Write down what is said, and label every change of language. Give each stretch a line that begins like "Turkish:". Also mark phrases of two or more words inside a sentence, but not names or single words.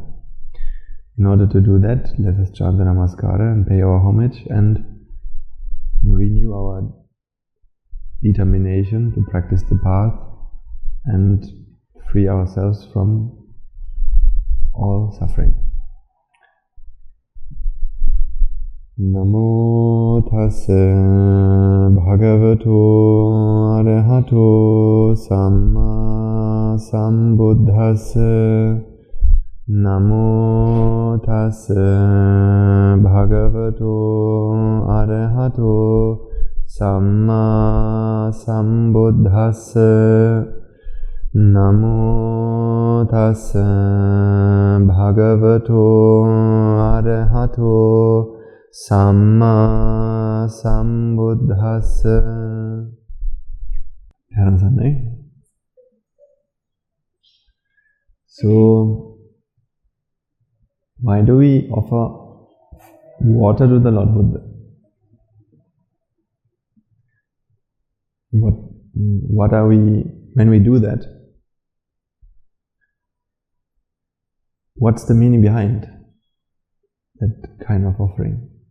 English: In order to do that, let us chant the Namaskara and pay our homage and renew our determination to practice the path and free ourselves from all suffering.
Pali: Namo tassa bhagavato arahato samma sambuddhassa. Namo tassa bhagavato arahato samma sambuddhassa. Namo tassa bhagavato arahato samma sambuddhassa.
English: So, why do we offer water to the Lord Buddha? What are we, when we do that, what's the meaning behind that kind of offering?